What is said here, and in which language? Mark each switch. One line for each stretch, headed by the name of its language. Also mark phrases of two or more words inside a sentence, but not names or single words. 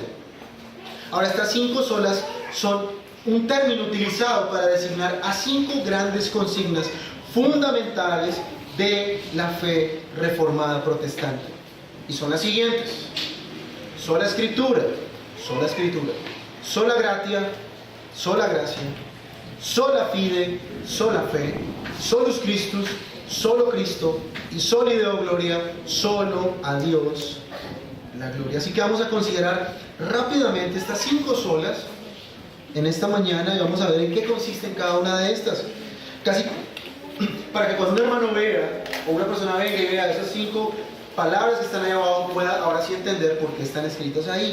Spanish: Ahora, estas 5 solas son un término utilizado para designar a 5 grandes consignas fundamentales de la fe reformada protestante. Y son las siguientes: sola escritura,
Latin: sola gratia,
Spanish: sola gracia,
Latin: sola fide,
Spanish: sola fe,
Latin: solus Christus,
Spanish: solo Cristo, y
Latin: soli Deo gloria,
Spanish: solo a Dios la gloria. Así que vamos a considerar rápidamente estas 5 solas en esta mañana y vamos a ver en qué consisten cada una de estas. Casi para que cuando un hermano vea, o una persona venga y vea esas 5 palabras que están ahí abajo, pueda ahora sí entender por qué están escritas ahí.